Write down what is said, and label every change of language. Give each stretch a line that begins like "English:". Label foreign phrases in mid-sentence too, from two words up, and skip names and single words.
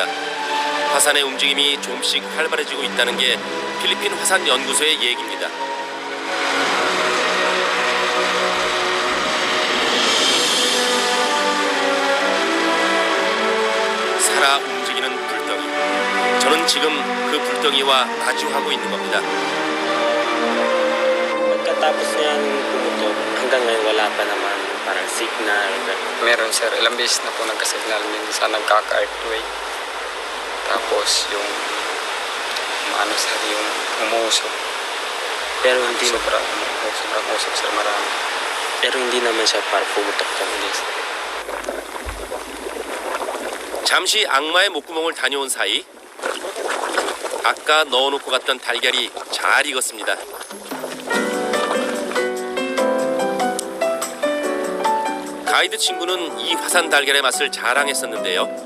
Korean: 화산의 움직임이 조금씩 활발해지고 있다는 게 필리핀 화산 연구소의 얘기입니다. 살아 움직이는 불덩이. 저는 지금 그 불덩이와 마주하고 있는 겁니다.
Filipino: Pagkatapos niyang pumutok, hanggang ngayon wala pa naman parang signal. Meron sir, ilang beses na po nagka-signal, minsan nagkaka-earthquake. Tapos yung ano sir, yung umuusok. Pero hindi Sobrang usok sir, marami. pero hindi naman siya parang pumutok ka. Hindi sir.
Korean: 잠시 악마의 목구멍을 다녀온 사이 아까 넣어놓고 갔던 달걀이 잘 익었습니다. 가이드 친구는 이 화산 달걀의 맛을 자랑했었는데요.